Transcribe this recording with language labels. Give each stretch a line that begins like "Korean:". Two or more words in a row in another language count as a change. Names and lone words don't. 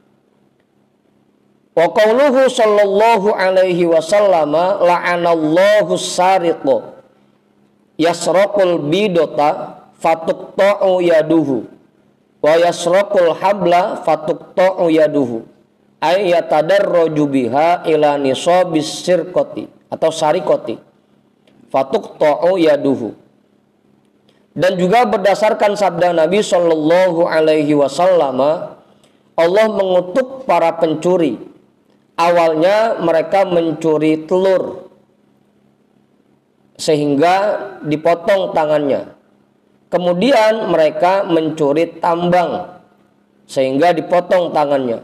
Arabic: وقوله صلى الله عليه وسلم لعن الله السارق يسرق البيضة فتقطع يده ويسرق الحبل فتقطع يده أي يتدرج بها إلى نصاب السرقة atau سارقة فتقطع يده.
Indonesian: Dan juga berdasarkan sabda Nabi
Arabic: صلى الله عليه وسلم,
Indonesian: Allah mengutuk para pencuri. Awalnya mereka mencuri telur sehingga dipotong tangannya. Kemudian mereka mencuri tambang sehingga dipotong tangannya.